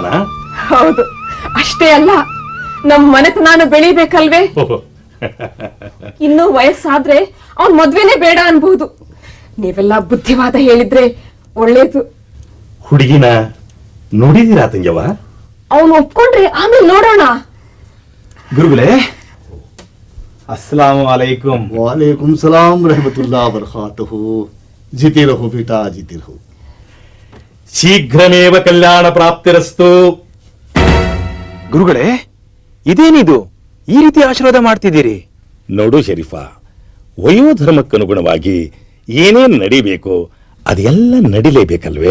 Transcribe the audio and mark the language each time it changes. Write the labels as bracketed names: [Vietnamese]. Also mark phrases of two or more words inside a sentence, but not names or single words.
[Kannada] ಹೌದು, ಅಷ್ಟೇ ಅಲ್ಲ, ನಮ್ ಮನೆತನಾನು ಬೆಳಿಬೇಕಲ್ವೇ? ಇನ್ನು ವಯಸ್ಸಾದ್ರೆ ಅವನ್ ಮದ್ವೆನೇ ಬೇಡ ಅನ್ಬಹುದು. ನೀವೆಲ್ಲ ಬುದ್ಧಿವಾದ ಹೇಳಿದ್ರೆ ಒಳ್ಳೇದು. ಹುಡುಗಿನ ನೋಡಿದೀರಾ ತಂಗ್ಯವ? ಅವನು ಒಪ್ಕೊಂಡ್ರೆ ಆಮೇಲೆ ನೋಡೋಣ. ಗುರುಗಳೇ, [Urdu] السلام علیکم. وعلیکم سلام رحمت‌اللہ برکاتہ. جیتے رہو بیٹا، جیتے رہو. [Sanskrit] शीघ्रमेव कल्याण प्राप्तिरस्तु. [Kannada] ಗುರುಗಳೇ, ಇದೇನಿದು ಈ ರೀತಿ ಆಶೀರ್ವಾದ ಮಾಡ್ತಿದ್ದೀರಿ? ನೋಡು ಶರೀಫಾ, ವಯೋಧರ್ಮಕ್ಕನುಗುಣವಾಗಿ ಏನೇನು ನಡಿಬೇಕು ಅದೆಲ್ಲ ನಡಿಲೇಬೇಕಲ್ವೇ?